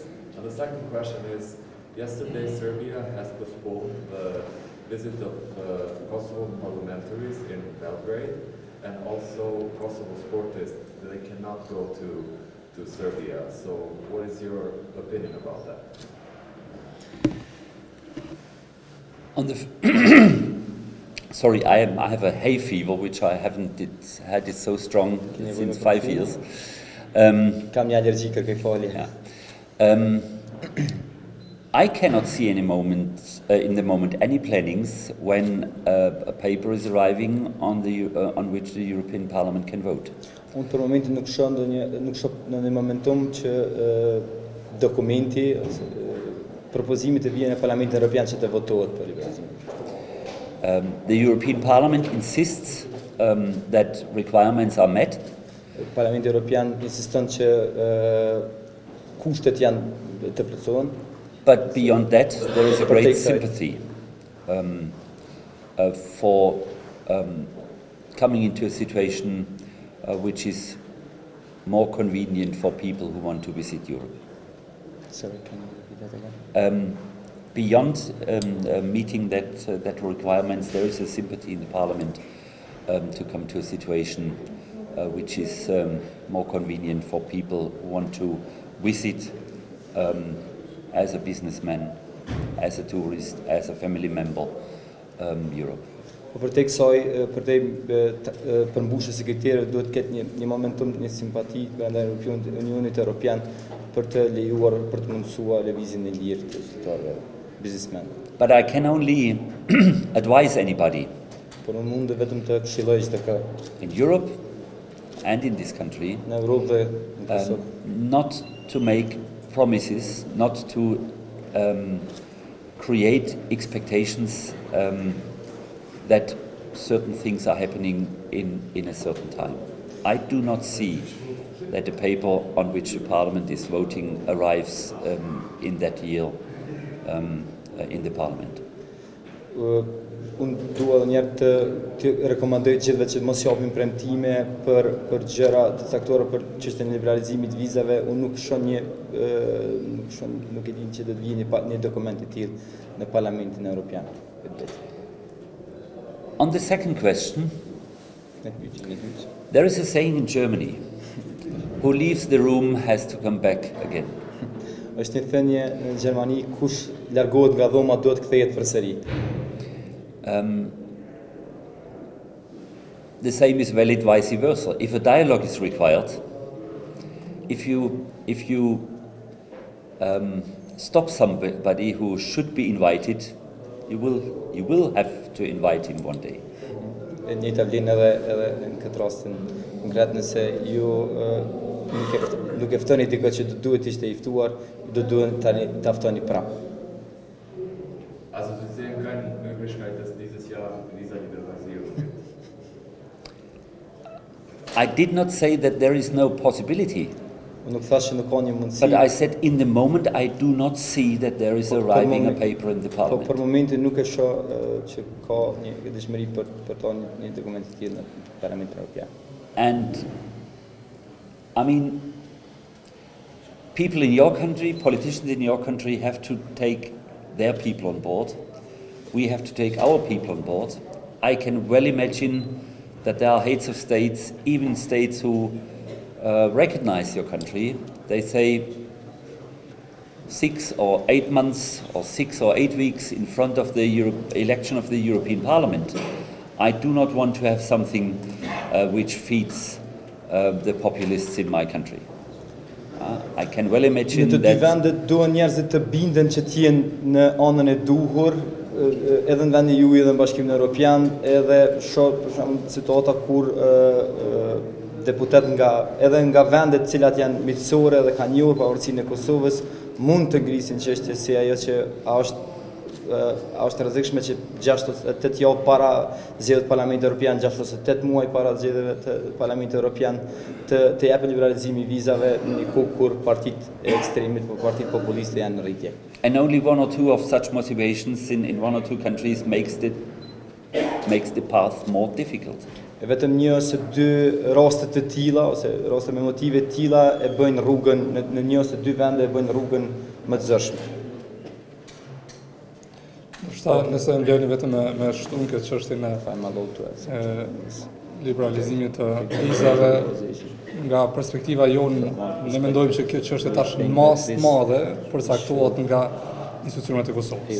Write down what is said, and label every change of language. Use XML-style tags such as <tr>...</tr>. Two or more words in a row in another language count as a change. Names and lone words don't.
<en>And the second question is, yesterday Serbia has postponed the visit of Kosovo parliamentaries in Belgrade, and also Kosovo sportists, they cannot go to Serbia. So what is your opinion about that? On the sorry, I have a hay fever, which I haven't had it so strong since 5 years.</en> <sq>Kam një allergji kërkoj falje.</sq> <en>I cannot see any moment in the moment any plannings when a paper is arriving on which the European Parliament can vote.</en> <sq>Unë për momentin nuk shoh në një momentum që dokumenti propozimi të vijë në Parlamentin Evropian që të votohet për liberalizimin.</sq> <en>The European Parliament insists that requirements are met.</en> <sq>Parlamenti Evropian insiston që kushtet janë të plotësohen.</sq> <en>But beyond that, there is a great sympathy for coming into a situation which is more convenient for people who want to visit Europe. Sorry, can you repeat that again? Beyond meeting that requirements, there is a sympathy in the Parliament to come to a situation which is more convenient for people who want to visit as a businessman, as a tourist, as a family member, Europe.</en> <sq>Për te kësaj, për te përmbushjes së këtyre duhet të ketë një momentum, një simpati brenda Unionit Evropian për të lejuar, për të mundësuar lëvizjen e lirë të qytetarëve, biznesmen.</sq> <en>But I can only advise anybody</en> <sq>Por unë mund vetëm të këshilloj çdo kë</sq> <en>in Europe and in this country</en> <sq>në Europë dhe në Kosovë</sq> <en>not to make promises, not to create expectations that certain things are happening in a certain time. I do not see that the paper on which the Parliament is voting arrives in that year in the Parliament.</en> <sq>Unë dua edhe njerë të rekomandoj gjithve që mos japin premtime për gjëra të caktuara për çështjen e liberalizimit vizave. Unë nuk e di që do të vijë një dokument i tillë në Parlamentin Evropian.</sq> <en>On the second question, there is a saying in Germany, who leaves the room has to come back again.</en> <sq>Është një thënie në Gjermani, kush largohet nga dhoma duhet kthehet përsëri.</sq> <en>The same is valid vice versa. If a dialogue is required, if you stop somebody who should be invited, you will have to invite him one day.</en> <sq>E njëjta vlen edhe në këtë rastin konkret, nëse ju nuk e ftoni dikë që duhet të ishte i ftuar, do duhet tani ta ftoni prapë.</sq> <de>Also Sie sehen keine Möglichkeit, dass dieses Jahr Visa Liberalisierung gibt.</de> <en>I did not say that there is no possibility.</en> <sq>Nuk thash që nuk ka një mundësi.</sq> <en>But I said in the moment I do not see that there is arriving a paper in the Parliament.</en> <sq>Për momentin nuk e shoh që ka një dëshmëri për të një dokument të tillë në Parlamentin Evropian.</sq> <en>And I mean, people in your country, politicians in your country have to take their people on board. We have to take our people on board. I can well imagine that there are heads of states, even states who recognize your country. They say 6 or 8 months or 6 or 8 weeks in front of the election of the European Parliament. I do not want to have something which feeds the populists in my country. I can well imagine that...</en> <sq>Në të dy vendet duhen njerëzit të binden që të jenë në anën e duhur, edhe në vendin juaj edhe në Bashkimin Evropian, edhe shoh për shembull situata kur deputet edhe nga vendet të cilat janë miqësore dhe kanë njohur pavarësinë e Kosovës mund të ngrisin çështje si ajo që është rrezikshme që 6-8 javë para zgjedhjeve të Parlamentit Evropian, 6 ose 8 muaj para zgjedhjeve të Parlamentit Evropian të japë liberalizimi i vizave në një kohë kur partitë e ekstremit, partitë populiste janë në rritje.</sq> <en>And only 1 or 2 of such motivations in 1 or 2 countries makes the path more difficult.</en> <sq>Vetëm një ose dy raste të tilla ose raste me motive të tilla e bëjnë rrugën në një ose dy vende e bëjnë rrugën më të zërshme. Nëse ndjeni vetëm me shtun këtë çështjen e liberalizimit të vizave, nga perspektiva jonë, ne mendojmë që kjo çështje tash në masë të madhe përcaktohet nga institucionet e Kosovës.</sq>